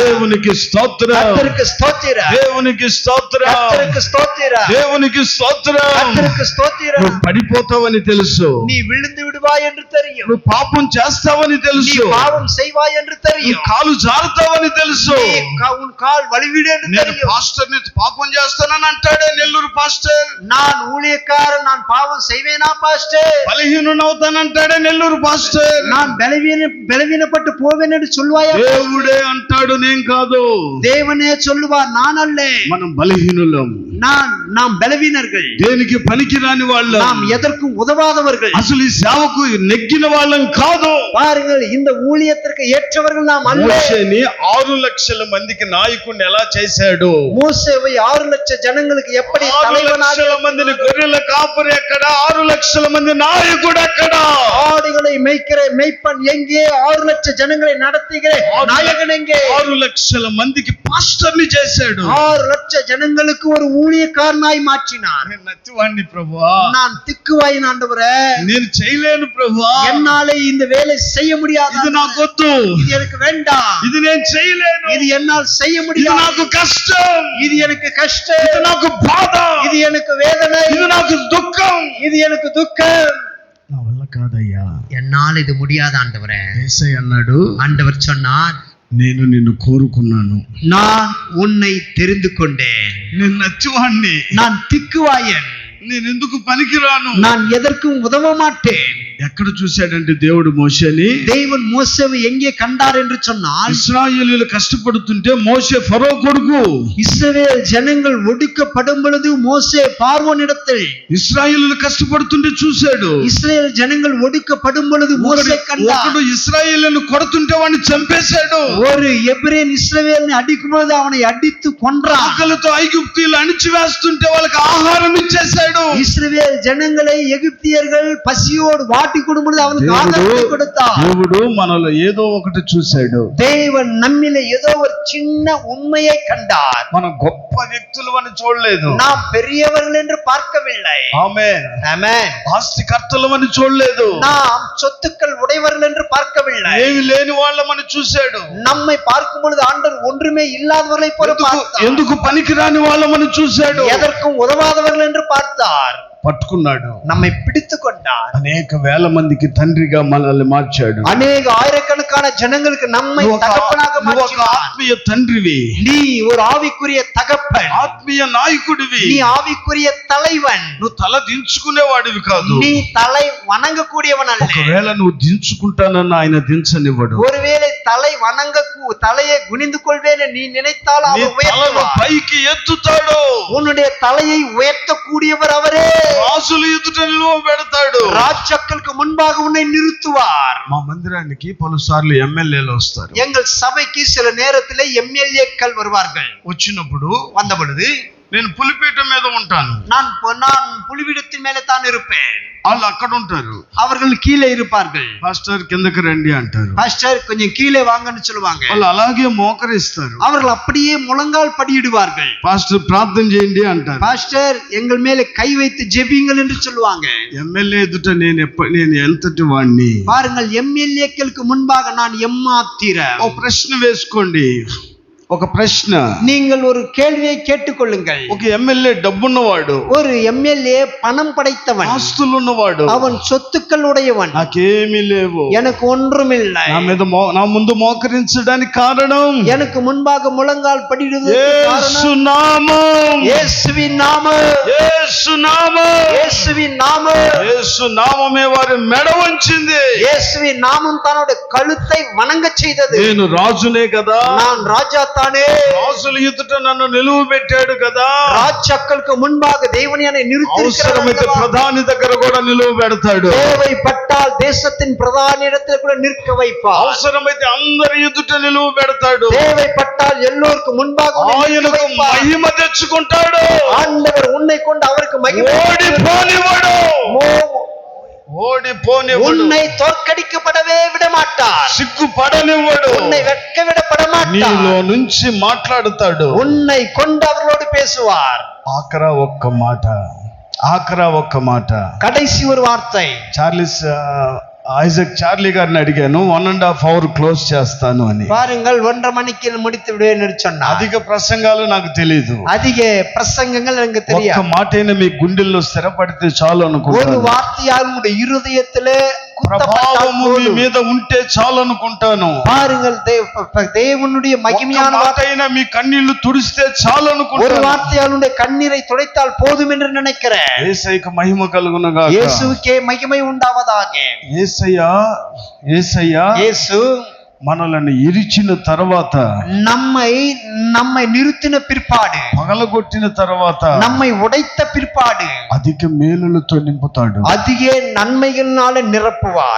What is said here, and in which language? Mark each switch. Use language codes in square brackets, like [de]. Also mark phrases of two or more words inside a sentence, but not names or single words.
[te] దేవునికి స్తోత్రం, [ta] கர்த்தருக்கு ஸ்தோத்திரம், [te] దేవునికి స్తోత్రం, [ta] கர்த்தருக்கு ஸ்தோத்திரம், [te] దేవునికి స్తోత్రం. [ta] கர்த்தருக்கு ஸ்தோத்திரம். [te] నువ్వు పడిపోతావని తెలుసు, [ta] நீ விழுந்து விடுவாய் என்று தெரியும், [te] నువ్వు పాపం చేస్తావని [ta] நீ [te] తెలుసు, [ta] பாவம் செய்வாய் என்று [te] నువ్వు [ta] தெரியும், [te] కాలు జారుతావని తెలుసు. [ta] நீ உன் கால் வலிவிடு என்று [te] నేను [ta] தெரியும். [te] పాస్టర్ ని పాపం చేస్తానని అంటాడే నెల్లూరు పాస్టర్. [ta] நான் ஊழியக்காரன், நான் பாவம் செய்வேனா பாஸ்டர்? [te] బలహీనునవుతానంటాడే నెల్లూరు పాస్టర్. [ta] நான் பலவீனப்பட்டு போவேன் என்று சொல்வாயா? [te] దేవుడే అంటాడు, నేను కాదు. [ta] தேவனே சொல்லுவார், நான் அல்ல. [te] మనం బలహీనులం, [ta] நாம் பலவீனர்கள், [te] దేనికి పనికిరాని వాళ్ళం, [ta] நாம் எதற்கும் உதவாதவர்கள். [te] అసలు ఈ సేవకు నెగ్గిన వాళ్ళం కాదు. [ta] பாருங்கள், இந்த ஊழியத்திற்கு ஏற்றவர்கள் நாம் அல்ல. [te] మోషేని 6 లక్షల మందికి నాయకుడిని ఎలా చేశాడు? [ta] மோசேவை 6 லட்சம் ஜனங்களுக்கு எப்படி 6 தலைவனாக, [te] లక్షల మందిని గొర్రెల కాపరి ఎక్కడ? 6 లక్షల మంది నాయకుడు ఎక్కడ? [ta] ஆடுகளை மேய்க்கிற மேய்ப்பன் எங்கே? 6 லட்சம் ஜனங்களை நடத்துகிற நாயகன் எங்கே? [te] 6 లక్షల మందికి పాస్టర్ని చేశాడు. [ta] 6 லட்சம் ஜனங்களுக்கு ஒரு ஊழியக்காரனாய் மாற்றினார். [te] నేను నచ్చివాణ్ణి ప్రభువా, [ta] நான் திக்குவாயின் ஆண்டவரே, [te] నేను చేయలేను ప్రభువా, [ta] என்னாலே இந்த வேலை செய்ய முடியாது, [te] ఇది నాకు వద్దు, [ta] இது எனக்கு வேண்டாம், [te] ఇది నేను చేయలేను, [ta] இது என்னால் செய்ய [te] ఇది [ta] முடியாது, [te] నాకు కష్టం, [ta] இது எனக்கு கஷ்டம், [te] ఇది నాకు బాధ, [ta] இது எனக்கு வேதனை, [te] ఇది నాకు దుఃఖం, [ta] இது எனக்கு துக்கம். [te] నా వల్ల కాదయ్యా, [ta] என்னால் இது முடியாது ஆண்டவரே. [te] యేసయ్య అన్నాడు, [ta] ஆண்டவர் சொன்னார், [te] నేను నిన్ను కోరుకున్నాను, [ta] நான் உன்னை தெரிந்து கொண்டேன், [te] నేను నచ్చివాణ్ణి, [ta] நான் திக்குவாயன், [te] నేను ఎందుకు పనికిరాను. [ta] நான் எதற்கும் உதவ மாட்டேன். [te] ఎక్కడ చూశాడంటే దేవుడు మోషేని, [ta] தேவன் மோசேவை எங்கே கண்டார் என்று சொன்னால், [te] ఇశ్రాయేలీయులు కష్టపడుతుంటే మోషే ఫరో కొడుకు, [ta] இஸ்ரவேல் ஜனங்கள் ஒடுக்கப்படும் பொழுது மோசே பார்வோனிடத்தில், [te] ఇశ్రాయేలీయులు కష్టపడుతుంటే చూశాడు. [ta] இஸ்ரவேல் ஜனங்கள் ஒடுக்கப்படும் பொழுது மோசே கண்டார். [te] ఒకడు ఇశ్రాయేలీయులను కొడుతుంటే వాడిని చంపేశాడు. [ta] ஒரு எபிரேன் இஸ்ரவேலை அடிக்கும் பொழுது அவனை அடித்து கொன்றான். [te] ఆకలితో ఐగుప్తీయులు అణిచివేస్తుంటే వాళ్ళకి ఆహారం ఇచ్చేశాడు. [ta] இஸ்ரவேல் ஜனங்களை எகிப்தியர்கள் பசியோடு வாட்டி கொடும் பொழுது அவனுக்கு ஆகாரத்தை கொடுத்தார். [te] దేవుడు మనలో ఏదో ఒకటి చూశాడు. [ta] தேவன் நம்மிலே ஏதோ ஒரு சின்ன உண்மையை கண்டார். [te] మనం గొప్ప వ్యక్తులు అని చూడలేదు, [ta] நாம் பெரியவர்கள் என்று பார்க்கவில்லை. [te] ఆమేన్. [ta] ஆமென். [te] ఆస్తికర్తలు అని చూడలేదు, [ta] நாம் சொத்துக்கள் உடையவர்கள் என்று பார்க்கவில்லை. [te] ఏమి లేని వాళ్ళమని చూశాడు. [ta] நம்மை பார்க்கும் பொழுது ஆண்டவர் ஒன்றுமே இல்லாதவர்களை போல பார்த்தார். [te] ఎందుకు పనికిరాని వాళ్ళమని చూశాడు. [ta] எதற்கும் உதவாதவர்கள் என்று பார்த்தார். [te] పట్టుకున్నాడు, [ta] நம்மை பிடித்துக் கொண்டார். [te] అనేక వేల మందికి తండ్రిగా మనల్ని మార్చాడు. [ta] அநேக ஆயிரக்கணக்கான ஜனங்களுக்கு நம்மை தகப்பனாக [te] నువ్వు ఒక [ta] மாற்றினார். [te] ఆత్మీయ తండ్రివి, [ta] நீ ஒரு ஆவிக்குரிய தகப்பன், [te] ఆత్మీయ నాయకుడివి, [ta] நீ ஆவிக்குரிய தலைவன், [te] నువ్వు తల దించుకునేవాడివి కాదు. [ta] நீ தலை வணங்கக்கூடியவன் அல்ல. [te] ఒకవేళ నువ్వు దించుకుంటానన్న ఆయన దించనివ్వడు. [ta] ஒருவேளை தலை தலையை குனிந்து கொள்வேன் நீ நினைத்தால் [te] నీ [ta] அவர் [te] తలను [ta] உயர்த்துவார். [te] పైకి ఎత్తుతాడు. [ta] உன்னுடைய தலையை உயர்த்தக்கூடியவர் அவரே. [te] రాజుల ఎదుట నిలువ పెడతాడు. [ta] ராஜாக்களுக்கு முன்பாக உன்னை நிறுத்துவார். [te] మా మందిరానికి పలుసార్లు ఎమ్మెల్యేలు వస్తారు. [ta] எங்கள் சபைக்கு சில நேரத்திலே எம்எல்ஏக்கள் வருவார்கள். [te] వచ్చినప్పుడు [ta] வந்த பொழுது [te] నేను పులిపీఠం మీద ఉంటాను, [ta] நான் புலிபீடத்தின் மேலே தான் இருப்பேன். [te] వాళ్ళు అక్కడ ఉంటారు. [ta] அவர்கள் கீழே இருப்பார்கள். [te] పాస్టర్ కిందకి రండి అంటారు. [ta] பாஸ்டர் கொஞ்சம் கீழே வாங்கன்னு சொல்லுவாங்க. [te] వాళ్ళు అలాగే మోకరిస్తారు. [ta] அவர்கள் அப்படியே முழங்கால் படியிடுவார்கள். [te] పాస్టర్ ప్రార్థన చేయండి అంటారు. [ta] பாஸ்டர் எங்கள் மேலே கை வைத்து ஜெபிங்கள் என்று சொல்லுவாங்க. [te] ఎమ్మెల్యే ఎదుట నేను ఎంతటి వాడిని. [ta] பாருங்கள், எம்எல்ஏக்களுக்கு முன்பாக நான் எம்மாத்திரம். [te] ఒక ప్రశ్న వేసుకోండి. ఒక ప్రశ్న, [ta] நீங்கள் ஒரு கேள்வியை கேட்டுக்கொள்ளுங்கள். [te] ఒక ఎమ్మెల్యే డబ్బున్నవాడు, [ta] ஒரு எம்எல்ஏ பணம் படைத்தவன், [te] ఆస్తులు ఉన్నవాడు, [ta] அவன் சொத்துக்கள் உடையவன். [te] నాకేమీ లేవు, [ta] எனக்கு ஒன்றுமில்லை, [te] నా ముందు మోకరించడానికి కారణం [ta] எனக்கு முன்பாக முழங்கால் படிடுவதற்கு [te] యేసు [ta] காரணம் [te] నామం. [ta] இயேசுவின் நாமம். [te] యేసు నామం. [ta] இயேசுவின் நாமம். [te] యేసు నామమే వారి మెడ వంచింది. [ta] இயேசுவின் நாமம் தன்னோட கழுத்தை வணங்க செய்தது. [te] నేను రాజునే కదా, [ta] நான் ராஜா தானே, [te] రాజుల ఎదుట నన్ను నిలువ పెట్టాడు కదా, [ta] ராஜாக்களுக்கு முன்பாக தேவன் என்னை [te] అవసరమైతే [ta] நிறுத்தி [te] ప్రధాని దగ్గర కూడా నిలువ పెడతాడు. [ta] தேவைப்பட்டால் தேசத்தின் பிரதான இடத்தில் கூட நிற்க வைப்பார். [te] అవసరమైతే అందరి ఎదుట నిలువ పెడతాడు. [ta] தேவைப்பட்டால் எல்லோருக்கும் முன்பாக உன்னை நிற்க [te] ఆయనకు [ta] வைப்பார். [te] మహిమ తెచ్చుకుంటాడు. [ta] ஆண்டவர் உன்னை கொண்டு அவருக்கு மகிமை [te] ఓడిపోనివాడు, ఓడిపోనివాడు, [ta] உன்னை தோற்கடிக்கப்படவே விட மாட்டார். [te] సిగ్గుపడనివ్వడు, [ta] உன்னை வெட்க விடப்பட [te] నీలో [ta] மாட்டார். [te] నుంచి మాట్లాడుతాడు. [ta] உன்னை கொண்டு அவர்களோடு பேசுவார். [te] ఆఖరా ఒక్క మాట [ta] கடைசி ஒரு வார்த்தை. [te] ఐజక్ చార్లీ గారిని అడిగాను, 1.5 hour క్లోజ్ చేస్తాను అని. [ta] பாருங்கள், 1.5 மணிக்கு முடித்து விடுவேன் என்று சொன்னார். [te] అధిక ప్రసంగాలు నాకు తెలియదు, [ta] அதிக பிரசங்கங்கள் எனக்கு [te] ఒక్క [ta] தெரியாது. [te] మాటైనా మీ గుండెల్లో స్థిరపడితే చాలు [ta] ஒரு [te] అనుకుంటాను. [ta] வார்த்தையால் உங்களுடைய இருதயத்திலே குத்தப்பட்டால் [te] ప్రభావము మీ [ta] போதும். [te] మీద ఉంటే చాలు అనుకుంటాను. [ta] பாருங்கள், தேவனுடைய மகிமையான [te] ఒక్క [ta] வார்த்தை. [te] మాటైనా మీ కన్నీళ్లు తుడిస్తే చాలు [ta] ஒரு [te] అనుకుంటాను. [ta] வார்த்தையால் உடைய கண்ணீரை துடைத்தால் போதும் என்று நினைக்கிறேன். [te] యేసయ్యకు మహిమ కలుగునుగాక. [ta] இயேசுவுக்கே மகிமை உண்டாவதாக. [te] యేసయ్య [ta] இயேசு [te] మనలను ఇరిచిన తర్వాత, [ta] நம்மை நிறுத்தின பிற்பாடு, [te] పగలగొట్టిన తర్వాత, [ta] நம்மை உடைத்த பிற்பாடு [te] అధిక మేలులతో నింపుతాడు. [ta] அதிக நன்மைகளால நிரப்புவார்.